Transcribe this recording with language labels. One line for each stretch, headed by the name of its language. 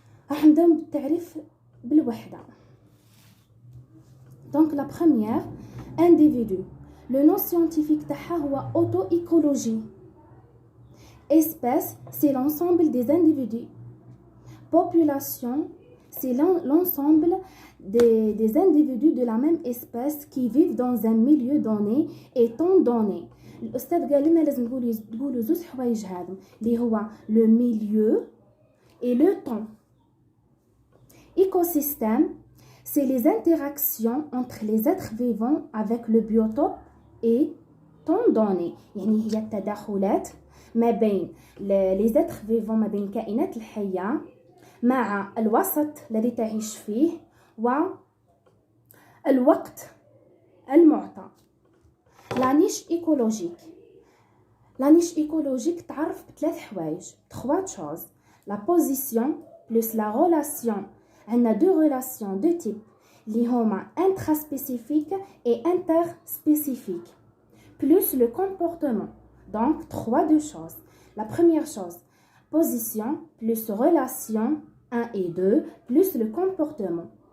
Arabic: راح نبداو بالتعريف بالوحدة.
French: Donc la première, individu. Le nom scientifique
Arabic: تاعها هو
French: auto-écologie. Espèce, c'est l'ensemble des individus. Population, c'est l'ensemble des individus de la même espèce qui vivent dans un milieu donné et temps donné.
Arabic: الأستاذ قال لنا لازم تقولوا زوج حوايج هادو اللي هو
French: le milieu et le temps. Écosystème, c'est les interactions entre les êtres vivants avec le biotope et temps donné.
Arabic: يعني هي التداخلات ما بين
French: les êtres vivants
Arabic: ما بين الكائنات الحية مع الوسط الذي تعيش فيه والوقت المعطى.
French: La niche écologique. La niche écologique
Arabic: تعرف بثلاث حوايج.
French: Trois choses. La position plus la relation. On a deux relations de type
Arabic: اللي هما
French: intraspécifique et interspécifique. Plus le comportement. Donc, deux choses. La première chose, position plus relation 1 et 2 plus le comportement.